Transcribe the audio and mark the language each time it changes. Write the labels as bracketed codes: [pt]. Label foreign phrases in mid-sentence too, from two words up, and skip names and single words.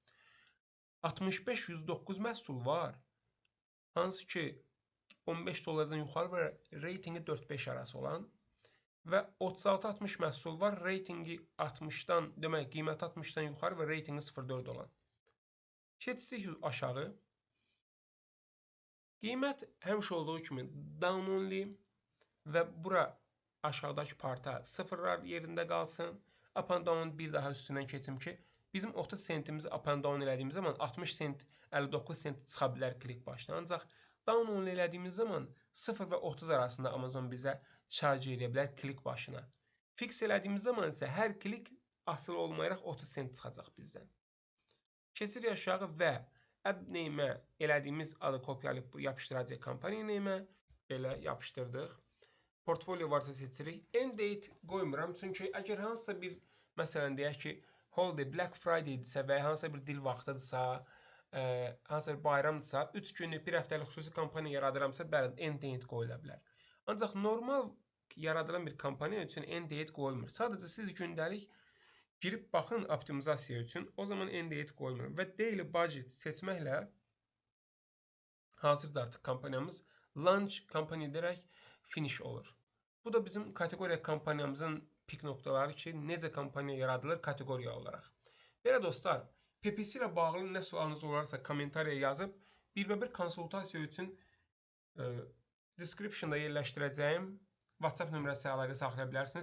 [az] 65-109 məhsul var, hansı ki 15 dollardan yuxarı və reytingi 4-5 arası olan. Və 36-60 məhsul var, reytingi 60-dan, demək qiyməti 60-dan yuxarı və reytingi 0.4 olan. Keçsək aşağı. Qiymət həmişə olduğu kimi [en] down only [az] və bura aşağıdakı parta sıfırlar yerində qalsın. [en] Up and down [az] bir daha üstündən keçim ki, bizim 30 sentimizi [en] up and down [az] elədiyimiz zaman 60 sent, 59 sent çıxa bilər klik başına. Ancaq [en] down only [az] elədiyimiz zaman 0 və 30 arasında Amazon bizə charge edə bilər klik başına. Fix elədiyimiz zaman isə hər klik asılı olmayaraq 30 sent çıxacaq bizdən. Keçirik aşağı və ad name elədiyimiz adı kopyalayıb yapışdıracaq kampaniya name belə yapışdırdıq. Portfolio varsa seçirik. [en] End date [az] qoymuram, çünki əgər hansısa bir, məsələn deyək ki, holiday, Black Friday-dirsə və hansısa bir dil vaxtıdırsa, hansısa bir bayramdırsa, 3 günlük, bir həftəlik xüsusi kampaniya yaradıramsa, bəli, [en] end date [az] qoyula bilər. Ancaq normal yaradılan bir kampaniya üçün [en] end date [az] qoyulmur. Sadəcə siz gündəlik girib baxın optimizasiya üçün, o zaman [en] end date [az] qoyulmur. Və [en] daily budget [az] seçməklə hazırda artıq kampaniyamız launch kampaniya edərək finish olur. Bu da bizim kateqoriya kampaniyamızın pik nöqtələri ki, necə kampaniya yaradılır kateqoriya olaraq. Belə dostlar, PPC ilə bağlı nə sualınız olarsa kommentariya yazıb, bir-bə-bir konsultasiya üçün descriptionda yerləşdirəcəyim WhatsApp nömrəsi əlaqə saxlaya bilərsiniz.